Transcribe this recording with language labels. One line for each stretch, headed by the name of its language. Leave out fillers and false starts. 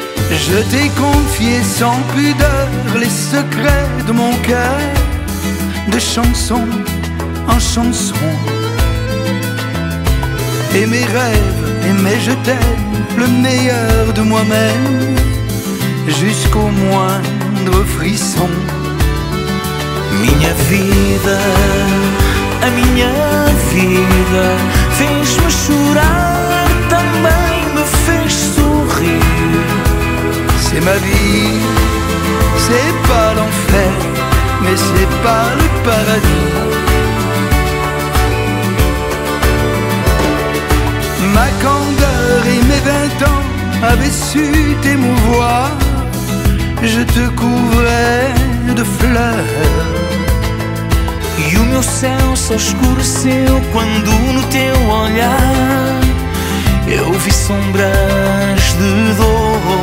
French: Je t'ai confié sans pudeur les secrets de mon cœur, de chanson en chanson. Et mes rêves et mes je t'aime, le meilleur de moi-même. jusqu'au moindre frisson.
Portuguese: Minha vida, a minha vida fez-me chorar, também me fez sorrir.
French: C'est ma vie, c'est pas l'enfer, mais c'est pas le paradis. Ma candeur et mes 20 ans avaient su t'émouvoir. Je te couvrais de fleurs.
Portuguese: E o meu céu só escureceu quando no teu olhar eu vi sombras de dor.